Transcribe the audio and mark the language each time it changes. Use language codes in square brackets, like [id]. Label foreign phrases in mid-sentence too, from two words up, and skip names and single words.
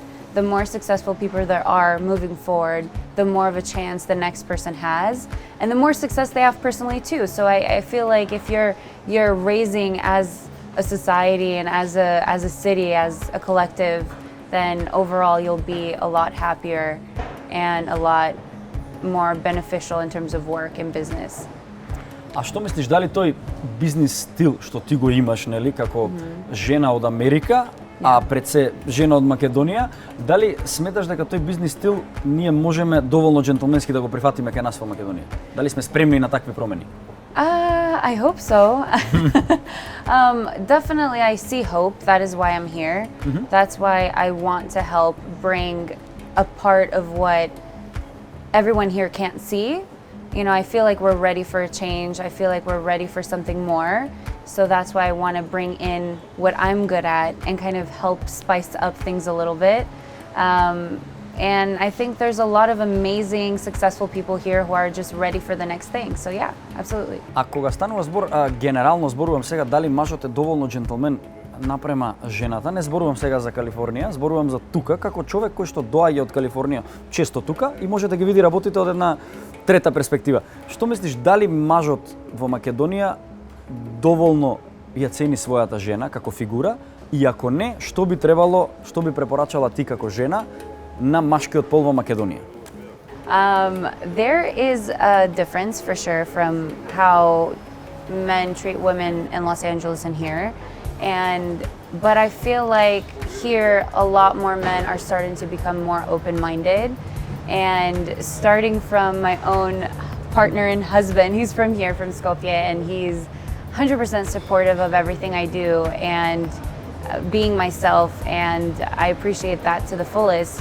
[en] The more successful people there are moving forward, the more of a chance the next person has, and the more success they have personally too. So I feel like if you're raising as a society and as a city, as a collective, then overall you'll be a lot happier and a lot more beneficial in terms of work and business. [mk] А што мислиш, дали тој бизнис стил што ти го имаш, нели, како жена од Америка, а пред се жена од Македонија, дали сметаш дека тој бизнис стил ние можеме доволно джентлменски да го прифатиме кај нас во Македонија? Дали сме спремни на такви промени? [en] I hope so. Definitely I see hope. That is why I'm here. That's why I want to help bring a part of what everyone here can't see. You know, I feel like we're ready for a change. I feel like we're ready for something more. So that's why I want to bring in what I'm good at and kind of help spice up things a little bit. And I think there's a lot of amazing, successful people here who are just ready for the next thing. So yeah, absolutely. [mk] А кога станува збор, генерално зборувам сега, дали мажот е доволно джентлмен, напрема жената, не зборувам сега за Калифорнија, зборувам за тука, како човек кој што доаѓа од Калифорнија често тука и може да ги види работите од една трета перспектива. Што мислиш, дали мажот во Македонија доволно ја цени својата жена како фигура и ако не, што би препорачала ти како жена на машкиот пол во Македонија? [en] There is a difference for sure from how men treat women in Los Angeles and here. But I feel like here a lot more men are starting to become more open-minded, and starting from my own partner and husband, he's from here, from Skopje, and he's 100% supportive of everything I do and being myself, and I appreciate that to the fullest.